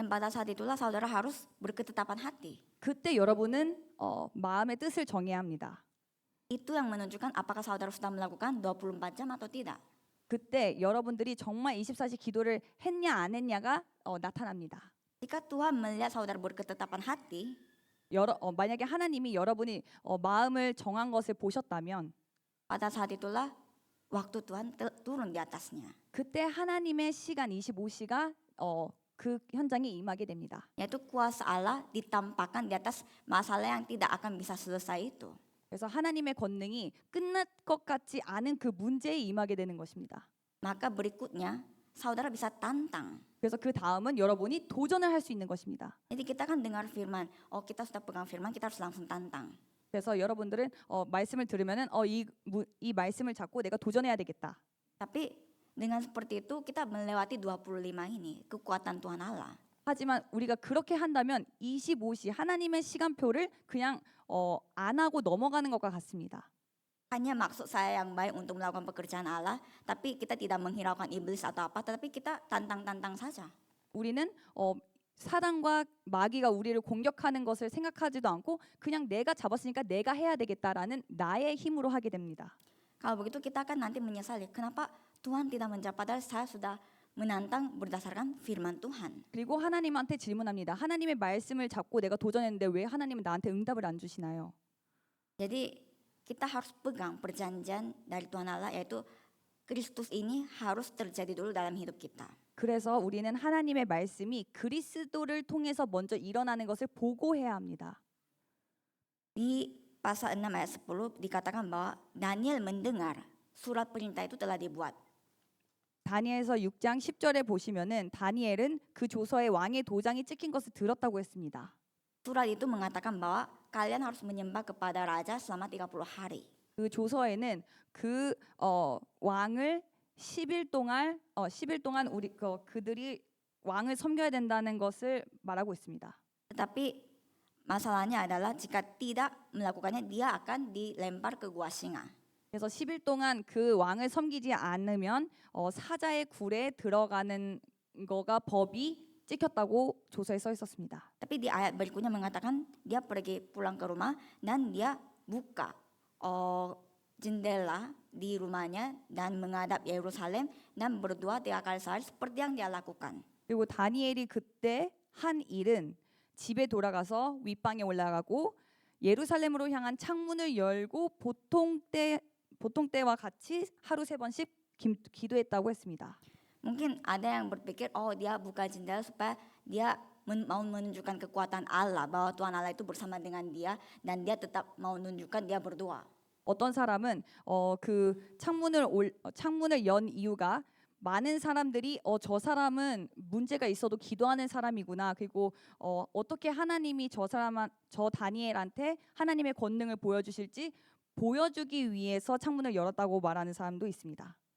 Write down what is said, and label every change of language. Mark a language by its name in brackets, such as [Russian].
[Indonesian] Dan pada saat itulah saudara harus berketetapan hati. [Korean] 그때 여러분은 마음의 뜻을 정해야 합니다. [Indonesian] Itu yang menunjukkan apakah saudara sudah melakukan 24 jam atau tidak. [Korean] 그때 여러분들이 정말 24시 기도를 했냐 안 했냐가 나타납니다. [Indonesian] Jika Tuhan melihat saudara berketetapan hati, [Korean] 만약에 하나님이 여러분이 마음을 정한 것을 보셨다면 [Indonesian] pada saat itulah waktu Tuhan turun di atasnya. [Korean] 그때 하나님의 시간 25시가 그 현장에 임하게 됩니다. [Indonesian] Yaitu kuasa Allah ditampakkan di atas masalah yang tidak akan bisa selesai itu. [Korean] 그래서 하나님의 권능이 끝날 것 같지 않은 그 문제에 임하게 되는 것입니다. [Indonesian] Maka berikutnya saudara bisa tantang. [Korean] 그래서 그 다음은 여러분이 도전을 할 수 있는 것입니다. [Indonesian] Jadi kita kan dengar firman, kita sudah pegang firman, kita harus langsung tantang. [Korean] 그래서 여러분들은 말씀을 들으면은 이 말씀을 잡고 내가 도전해야 되겠다. [Indonesian] Tapi dengan seperti itu kita melewati 25 ini, kekuatan Tuhan Allah. [Korean] 하지만 우리가 그렇게 한다면 25시 하나님의 시간표를 그냥 안 하고 넘어가는 것과 같습니다. [Indonesian] Hanya maksud saya yang baik untuk melakukan pekerjaan Allah, tapi kita tidak menghiraukan iblis atau apa, tetapi kita tantang-tantang saja. [Korean] 우리는 사단과 마귀가 우리를 공격하는 것을 생각하지도 않고 그냥 내가 잡았으니까 내가 해야 되겠다라는 나의 힘으로 하게 됩니다. [Indonesian] Kalau begitu kita akan nanti menyesali, kenapa Tuhan tidak menjawab, padahal saya sudah menantang berdasarkan firman Tuhan. [Korean] 그리고 하나님한테 질문합니다. 하나님의 말씀을 잡고 내가 도전했는데 왜 하나님은 나한테 응답을 안 주시나요? [Indonesian] Jadi kita harus pegang perjanjian dari Tuhan Allah, yaitu Kristus ini harus terjadi dulu dalam hidup kita. [Korean] 그래서 우리는 하나님의 말씀이 그리스도를 통해서 먼저 일어나는 것을 보고해야 합니다. [Indonesian] Di pasal 6 ayat 10 dikatakan bahwa Daniel mendengar surat perintah itu telah dibuat. [Korean] 다니엘서 6장 10절에 보시면은 다니엘은 그 조서에 왕의 도장이 찍힌 것을 들었다고 했습니다. [Indonesian] Surat itu mengatakan bahwa kalian harus menyembah kepada raja selama 30 hari. [Korean] 그 조서에는 그 왕을 10일 동안 그들이 왕을 섬겨야 된다는 것을 말하고 있습니다. [Indonesian] Tetapi masalahnya adalah jika tidak melakukannya dia akan dilempar ke gua singa. [Korean] 그래서 10일 동안 그 왕을 섬기지 않으면 사자의 굴에 들어가는 거가 법이 찍혔다고 조서에 써 있었습니다. [Indonesian] Tapi di ayat berikutnya mengatakan dia pergi pulang ke rumah dan dia buka jendela di rumahnya dan menghadap Yerusalem dan berdoa 3 kali sehari seperti yang dia lakukan. [Korean] 그리고 다니엘이 그때 한 일은 집에 돌아가서 윗방에 올라가고 예루살렘으로 향한 창문을 열고 보통 때와 같이 하루 3번씩 기도했다고 했습니다. [Indonesian] Mungkin ada yang berpikir, dia buka jendela supaya dia mau menunjukkan kekuatan Allah, bahwa Tuhan Allah itu bersama dengan dia dan dia tetap mau menunjukkan dia berdoa. [Korean] 어떤 사람은 그 창문을 연 이유가 많은 사람들이 저 사람은 문제가 있어도 기도하는 사람이구나. 그리고 어떻게 하나님이 저 다니엘한테 하나님의 권능을 보여주실지 보여주기 위해서 창문을 열었다고 말하는 사람도 있습니다.